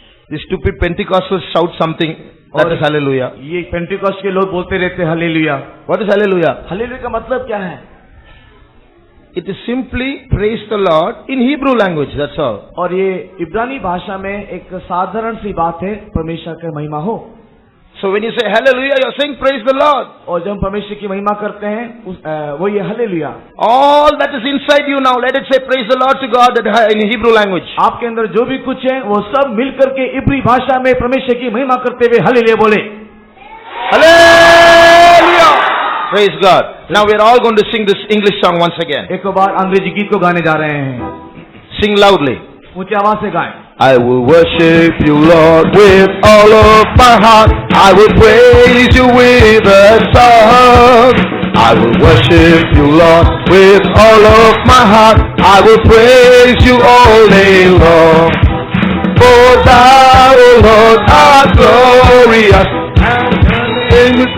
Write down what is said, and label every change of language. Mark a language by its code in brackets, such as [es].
[en] These stupid Pentecostals shout something. That is hallelujah. [hi] ये Pentecost के लोग बोलते रहते हैं hallelujah. [en] What is hallelujah? [hi] Hallelujah का मतलब क्या है? [en] It is simply praise the Lord in Hebrew language. That's all. [hi] और ये इब्रानी भाषा में एक साधारण सी बात है, परमेश्वर की महिमा हो. [en] So when you say hallelujah, you're saying praise the Lord. [hi] और जब हम परमेश्वर की महिमा करते हैं वो ये hallelujah. [en] All that is inside you now, let it say praise the Lord to God in Hebrew language. [hi] आपके अंदर जो भी कुछ है वो सब मिलकर के इब्री भाषा में परमेश्वर की महिमा करते हुए हालेलुया बोले. [en] Hallelujah. Praise God. Now we are all going to sing this English song once again. [hi] एक बार अंग्रेजी गीत को गाने जा रहे हैं. [en] Sing loudly. [hi] ऊंची आवाज से गाएं. [en] I will worship you, Lord, with all of my heart. I will praise you with a song. I will worship you, Lord, with all of my heart. I will praise you all day long. For thou, O Lord, art glorious, and in the